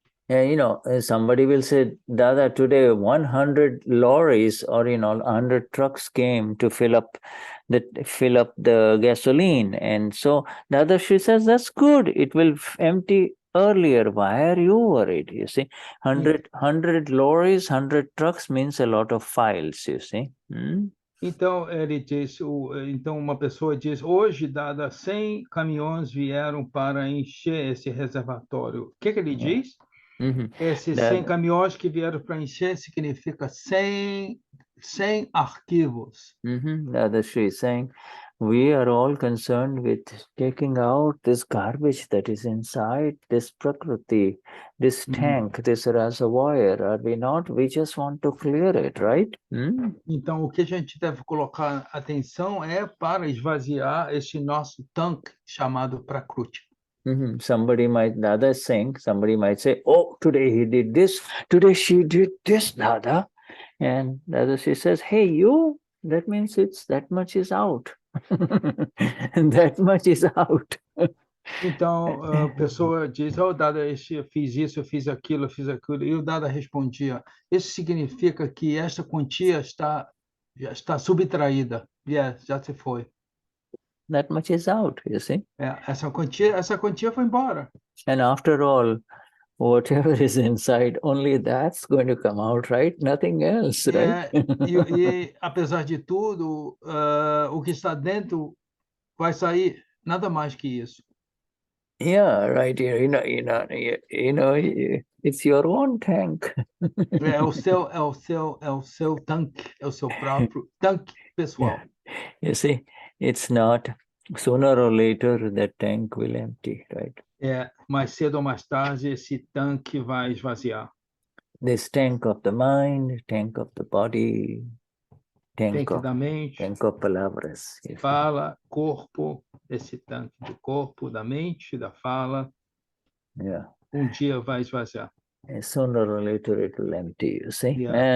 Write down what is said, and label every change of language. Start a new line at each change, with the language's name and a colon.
English: You know, somebody will say, Dada, today 100 lorries or, you know, 100 trucks came to fill up the gasoline. And so Dada, she says, that's good. It will empty earlier. Why are you worried? You see, 100 lorries, 100 trucks means a lot of files, you see.
Portuguese: Então, ele diz, então uma pessoa diz, hoje, Dada, 100 caminhões vieram para encher esse reservatório. O que ele diz? Esses 100 caminhões que vieram para encher significa 100 arquivos.
English: Dada Shri is saying, we are all concerned with taking out this garbage that is inside this Prakruti, this tank, this reservoir. Are we not? We just want to clear it, right?
Portuguese: Então, o que a gente deve colocar atenção é para esvaziar esse nosso tanque chamado Prakruti.
English: Somebody might, Dada is saying, somebody might say, oh, today he did this, today she did this, Dada. And Dada, she says, hey, you, that means it's that much is out. That much is out.
Portuguese: Então, a pessoa diz, oh, Dada, eu fiz isso, eu fiz aquilo, e o Dada respondia, isso significa que esta quantia já está subtraída, já se foi.
English: That much is out, you see.
Portuguese: Essa quantia foi embora.
English: And after all, whatever is inside, only that's going to come out, right? Nothing else, right?
Portuguese: E apesar de tudo, o que está dentro vai sair, nada mais que isso.
English: Yeah, right. It's your own tank.
Portuguese: É o seu tanque, é o seu próprio tanque pessoal.
English: You see, it's not, sooner or later that tank will empty, right?
Portuguese: Mais cedo ou mais tarde esse tanque vai esvaziar.
English: This tank of the mind, tank of the body, tank
Portuguese: da mente,
English: tank of
Portuguese: palavras. Fala, corpo, esse tanque do corpo, da mente, da fala. Dia vai esvaziar.
English: Sooner or later it will empty, you see.